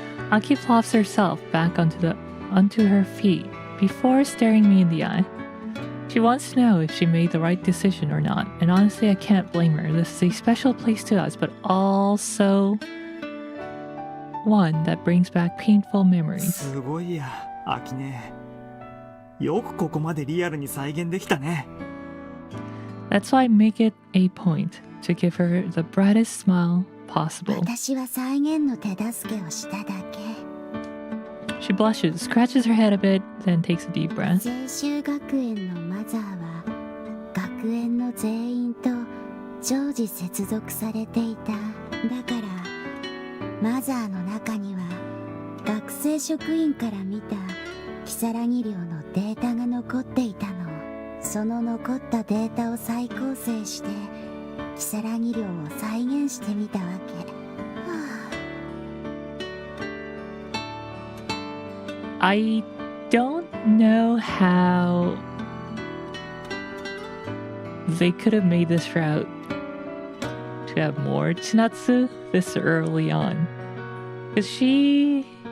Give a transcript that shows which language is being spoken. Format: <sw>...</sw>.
<en>Aki plops herself back onto her feet before staring me in the eye. She wants to know if she made the right decision or not, and honestly I can't blame her. This is a special place to us, but also one that brings back painful memories.</en> <ja>すごいや、アキネ。よくここまでリアルに再現できたね。</ja> <en>That's why I make it a point to give her the brightest smile possible.</en> <ja>私は再現の手助けをしただけ。</ja> <en>She blushes, scratches her head a bit, then takes a deep breath.</en> <ja>税州学園のマザーは学園の全員と常時接続されていた。だからマザーの中には学生職員から見た如月寮のデータが残っていたの。その残ったデータを再構成して如月寮を再現してみたわけ。</ja> <en>I don't know how they could have made this route to have more Chinatsu this early on. Because she...</en>